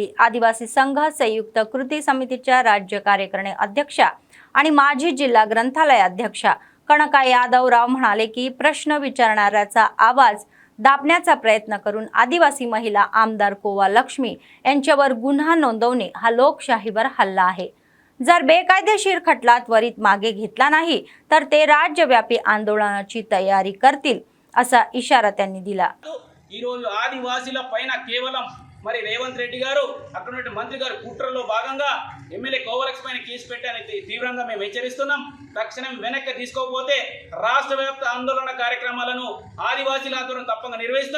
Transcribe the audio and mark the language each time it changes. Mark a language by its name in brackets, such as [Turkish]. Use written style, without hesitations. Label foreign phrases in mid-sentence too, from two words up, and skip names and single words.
[Marathi] आदिवासी संघ संयुक्त कृती समितीच्या राज्य कार्यकारिणी अध्यक्षा आणि माजी जिल्हा ग्रंथालय अध्यक्षा कनका यादवराव म्हणाले की प्रश्न विचारणाऱ्याचा आवाज दाबण्याचा प्रयत्न करून आदिवासी महिला आमदार कोवा लक्ष्मी यांच्यावर गुन्हा नोंदवणे हा लोकशाहीवर हल्ला आहे। जर बेकायदेशीर खटला त्वरित मागे घेतला नाही तर ते राज्यव्यापी आंदोलनाची तयारी करतील असा इशारा त्यांनी दिला। [Telugu] ఈ రోజు ఆదివాసీల పైన కేవలం మరి రేవంత్ రెడ్డి గారు అక్కడ ఉన్న మంత్రి గారు కుట్రలో భాగంగా ఎమ్మెల్యే కోవలక్స్ పైన కేసు పెట్టాలని తీవ్రంగా మేము హెచ్చరిస్తున్నాం। తక్షణం వెనక్కి తీసుకోకపోతే రాష్ట్ర వ్యాప్త ఆందోళన కార్యక్రమాలను ఆదివాసీల ఆధ్వర్యం తప్పకుండా నిర్వహిస్తాం।